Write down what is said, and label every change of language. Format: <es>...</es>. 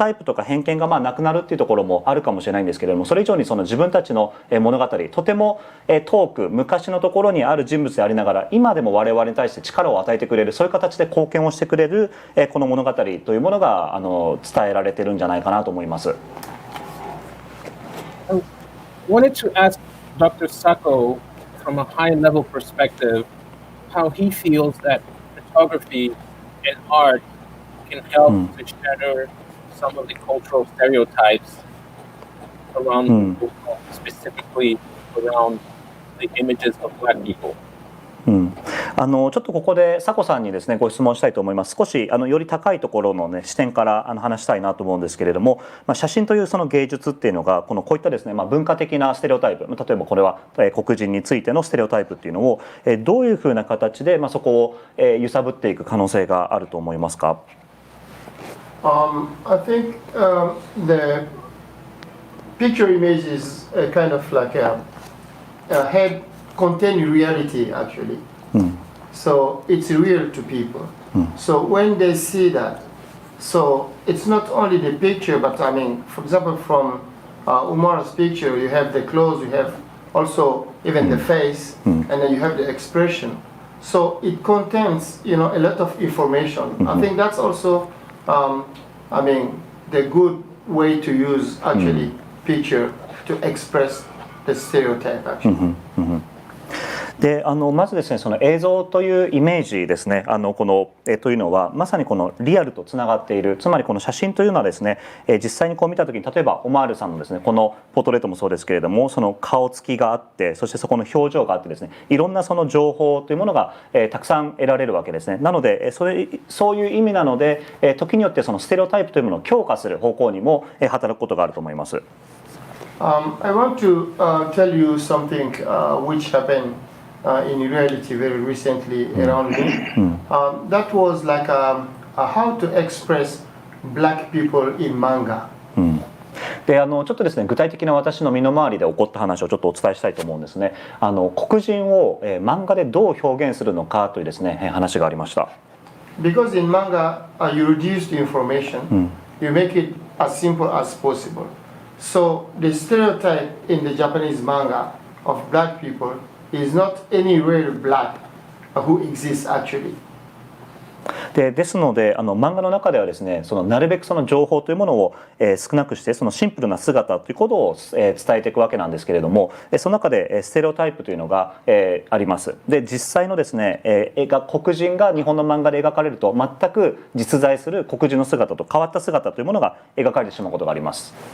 <ja>タイプとか偏見がなくなるっていうところもあるかもしれないんですけれども、それ以上にその自分たちの物語、とても遠く昔のところにある人物でありながら今でも我々に対して力を与えてくれる、そういう形で貢献をしてくれるこの物語というものが伝えられてるんじゃないかなと思います。</ja> <en>I wanted to ask Dr. Sacko from a high-level perspective how he feels that photography and art can help to shatter some of the cultural stereotypes around specifically around the images of Black people.</en> <ja>ちょっとここで佐古さんにですねご質問したいと思います。少しより高いところの、視点から話したいなと思うんですけれども、写真というその芸術っていうのがこういったですね、文化的なステレオタイプ、例えばこれは黒人についてのステレオタイプっていうのをどういうふうな形で、そこを揺さぶっていく可能性があると思いますか</ja> <en>？I think the picture image is kind of like a head contain reality actually. So it's real to people. So when they see that, so it's not only the picture, but I mean, for example, from Omar's picture, you have the clothes, you have also even the face, and then you have the expression. So it contains, a lot of information. I think that's also, I mean, the good way to use actually picture to express the stereotype actually.</en> <ja>でまずですね、その映像というイメージですね、このというのはまさにこのリアルとつながっている。つまりこの写真というのはですね、実際にこう見た時に、例えばオマールさんのですねこのポートレートもそうですけれども、その顔つきがあって、そしてそこの表情があってですね、いろんなその情報というものがたくさん得られるわけですね。なのでそういう意味なので、時によってそのステレオタイプというものを強化する方向にも働くことがあると思います。</ja> <en>I want to tell you something which happened.In reality very recently around me. That was like how to express Black people in manga.</en> <ja>でちょっとですね具体的な私の身の回りで起こった話をちょっとお伝えしたいと思うんですね。黒人を漫画でどう表現するのかというですね話がありました。</ja> <en>Because in manga you reduce the information, you make it as simple as possible. So the stereotype in the Japanese manga of Black people.is not any real black who exists actually.</en> <ja>ですので漫画の中ではですね、なるべくその情報というものを少なくして、そのシンプルな姿ということを伝えていくわけなんですけれども、その中でステレオタイプというのがあります。で実際のですね黒人が日本の漫画で描かれると全く実在する黒人の姿と変わった姿というものが描かれてしまうことがあります。</ja>